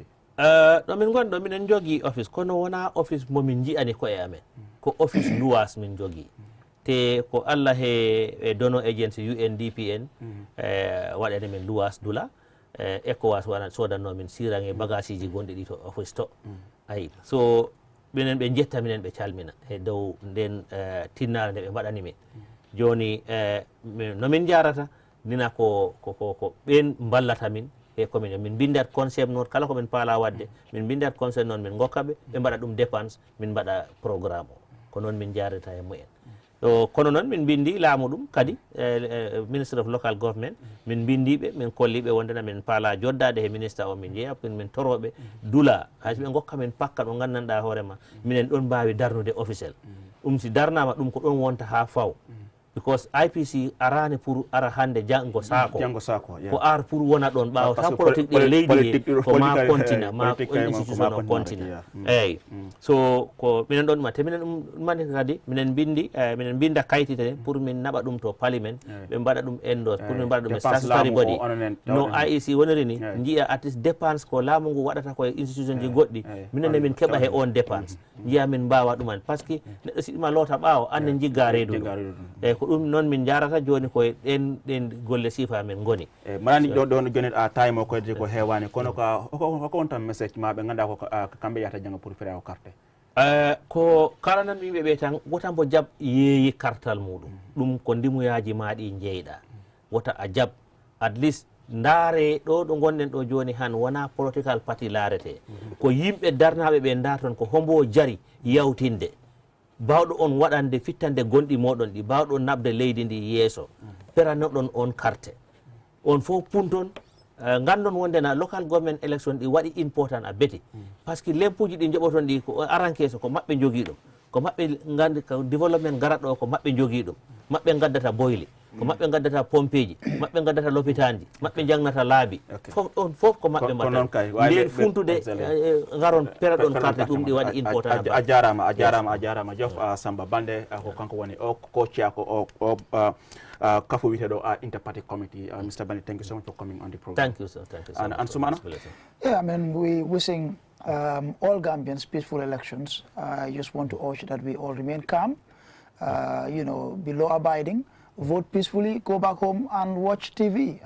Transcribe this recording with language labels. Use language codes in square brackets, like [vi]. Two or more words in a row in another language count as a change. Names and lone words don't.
[ff] ɗo min gonɗo minen jogui office kono wona office momin jiyani koye amen ko office luwas min jogui te ko Allah he dono agency UNDPN waɗane men luwas dula ECOWAS sodanno min sirange bagage ji gonɗi ɗi to office to ayi so minen ɓe jetta minen ɓe calmina e dow nden tinnare nde ɓe mbaɗani min joni nomin jarata nina ko ɓen ballata min e komin min bindat concept noon kala komin paala wadde min bindat concept noon min gokkaɓe ɓe mbaɗa ɗum dépense min mbaɗa programme o ko noon min jarata e mumen ɗo kono noon min bindi laamu ɗum kadi ministre [en] of local government [ff] min bindiɓe min kolliɓe wondena min paala joddade he ministre o min jeeya min toroɓe dula hayso ɓe gokka min pakka ɗo gandanɗa hoorema minen ɗon mbawi darnude officiel ɗum si darnama ɗum ko ɗon wonta ha faw because IPC arani pour ara hande janggo sako ko ar pour wona ɗon ɓawa tan politique ɗi leydi he ko ma continue ma institution o continue eyyi so ko minen ɗon ɗuma te minen ɗum mani kadi minen bindi minen binda kayitite pour min naɓa ɗum to parliament ɓe mbaɗa ɗum endos pour min mbaɗa ɗum e [en] statutory body [ff] no IEC woniri ni jiiya [en] at least [ff] dépense ko laamu ngu waɗata koye institution ji goɗɗi minen ne min keɓa he on dépense jiiya min mbawa ɗuman [fr] par ce que [ff] neɗɗo siɗima loota ɓaawo annen jigga reedu eyyi ko ɗum noon min jarata joni koye ɗen golle sifa men goni manani ɗon joni a time o koyde ko hewani kono hoko on tan message ma ɓe ganduɗa ko kamɓe yahata jangga pour fira o carte ko kalanan yimɓe ɓe tan wotan bo jab yeeyi kartal muɗum ɗum ko ndimuyaji maɗi jeyɗa wota a jab [en] at least [ff] ndaare ɗo ɗo gonɗen ɗo joni han wona political party laarete ko yimɓe darnaɓe ɓe darton ko hombo jari yawtinde bawɗo on waɗande fittande gonɗi moɗon ɗi bawɗo nabde leydi ndi yeeso peranoɗon on carte on fof punton gandon wondena [en] local government election [ff] ɗi waɗi important a beeti [fr] par ce que [ff] lempuji ɗi joɓoton ɗi ko arankeso ko maɓɓe jogui ɗum ko maɓɓe gandi ko développement garat ɗo ko maɓɓe jogui ɗum maɓɓe gaddata boyli ko maɓɓe gaddata pompeji maɓɓe gaddata l'hôpital ji maɓɓe jangnata laabi fof on fof ko maɓɓe mbaɗata nden funtude garon peraɗon carte ɗum ɗi waɗi important a jarama Jof Samba Baldé ko kanko woni o coach ko o kafo witeɗo [en] interparty committee. Mr. Baldé, thank you so much for coming on the program. Thank you, sir. Thank you so much. And Sumana? Yeah, I mean, we wishing all Gambians peaceful elections. I just want to urge that we all remain calm, you know, be law abiding, vote peacefully, go back home and watch TV.